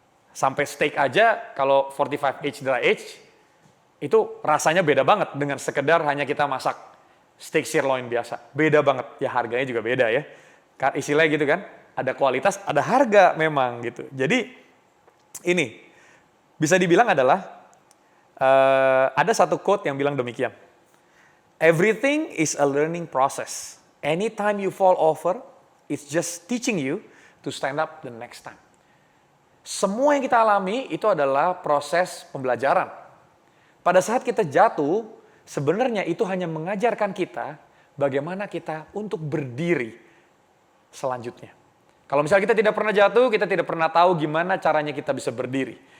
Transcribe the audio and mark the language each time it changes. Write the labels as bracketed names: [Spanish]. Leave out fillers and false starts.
[Indonesian] Sampai steak aja, kalau 45 age dry age, itu rasanya beda banget dengan sekedar hanya kita masak steak sirloin biasa. Beda banget, ya harganya juga beda ya. Istilahnya gitu kan, ada kualitas, ada harga memang gitu. Jadi ini bisa dibilang adalah ada satu quote yang bilang demikian. [English] Everything is a learning process. Anytime you fall over, it's just teaching you to stand up the next time. [Indonesian] Semua yang kita alami itu adalah proses pembelajaran. Pada saat kita jatuh, sebenarnya itu hanya mengajarkan kita bagaimana kita untuk berdiri selanjutnya. Kalau misalnya kita tidak pernah jatuh, kita tidak pernah tahu gimana caranya kita bisa berdiri.